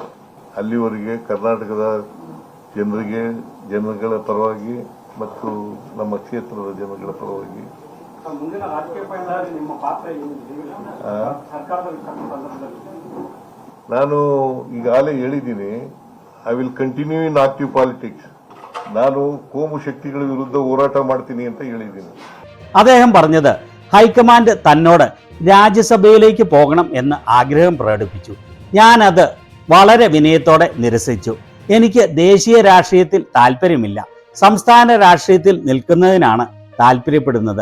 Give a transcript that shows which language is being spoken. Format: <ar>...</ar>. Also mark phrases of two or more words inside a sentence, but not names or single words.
<kn>ಅಲ್ಲಿವರೆಗೆ ಕರ್ನಾಟಕದ ಜನಗಳ ಪರವಾಗಿ ಮತ್ತು ನಮ್ಮ ಕ್ಷೇತ್ರದ ಜನಗಳ ಪರವಾಗಿ ನಾನು ಈಗಾಗಲೇ ಹೇಳಿದ್ದೀನಿ,</kn> <en>I will continue in active politics.</en> <kn>ನಾನು ಕೋಮು ಶಕ್ತಿಗಳ ವಿರುದ್ಧ ಹೋರಾಟ ಮಾಡ್ತೀನಿ ಅಂತ ಹೇಳಿದ್ದೀನಿ.</kn> <ml>അദ്ദേഹം പറഞ്ഞത് ഹൈക്കമാൻഡ് തന്നോട് രാജ്യസഭയിലേക്ക് പോകണം എന്ന് ആഗ്രഹം പ്രകടിപ്പിച്ചു. ഞാനത് വളരെ വിനയത്തോടെ നിരസിച്ചു. എനിക്ക് ദേശീയ രാഷ്ട്രീയത്തിൽ താല്പര്യമില്ല, സംസ്ഥാന രാഷ്ട്രീയത്തിൽ നിൽക്കുന്നതിനാണ് താല്പര്യപ്പെടുന്നത്.</ml>